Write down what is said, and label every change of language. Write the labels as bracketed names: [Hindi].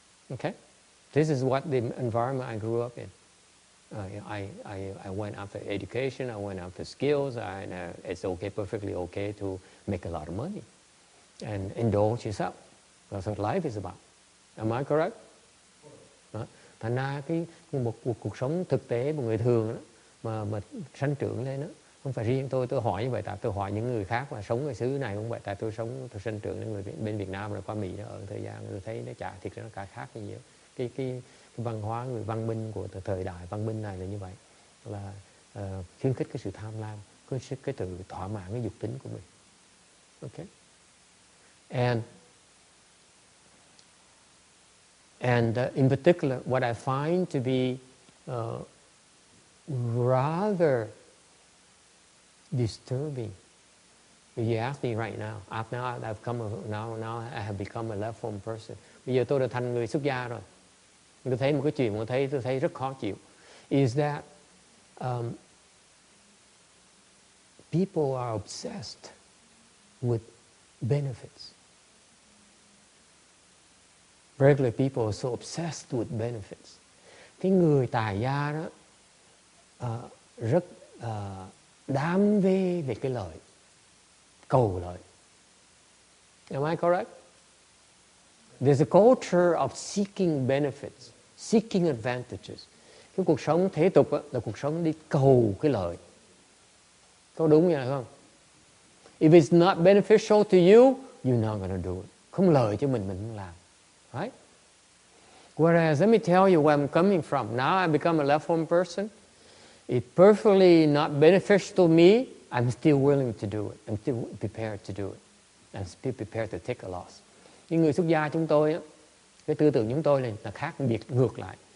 [English] Okay, this is what the environment I grew up in. I went after education. I went after skills. It's okay, perfectly okay to make a lot of money and indulge yourself. That's what life is about. Am I correct? Đó. [Vietnamese] Thành ra một cuộc sống thực tế của người thường đó, mà sanh trưởng lên đó, không phải riêng tôi hỏi như vậy, tại tôi hỏi những người khác mà sống ở xứ này cũng vậy. Tại tôi sanh trưởng lên người bên Việt Nam rồi qua Mỹ đó, ở thời gian tôi thấy nó chả thiệt ra nó cả khác như nhiều. Cái văn hóa người văn minh của thời đại văn minh này là như vậy, là khuyến khích cái sự tham lam, cái sự thỏa mãn cái dục tính của mình. Okay. [English] And in particular, what I find to be rather disturbing. If you ask me right now, now I have become a left form person. [Vietnamese] Bây giờ tôi đã thành người xuất gia rồi. Tôi thấy một cái chuyện mà tôi thấy rất khó chịu. [English] Is that people are obsessed with benefits. Regular people are so obsessed with benefits. [Vietnamese] Cái người tài gia đó rất đam mê về cái lợi, cầu lợi. [English] Am I correct? There's a culture of seeking benefits, seeking advantages. [Vietnamese] Cái cuộc sống thế tục là cuộc sống đi cầu cái lợi. Có đúng như vậy không? [English] If it's not beneficial to you, you're not going to do it. [Vietnamese] Không lợi cho mình không làm. [English] Right? Whereas, let me tell you where I'm coming from. Now I become a left home person. It's perfectly not beneficial to me. I'm still willing to do it. I'm still prepared to do it. I'm still prepared to take a loss. [Vietnamese] Những người xuất gia chúng tôi, cái tư tưởng chúng tôi là khác biệt ngược lại.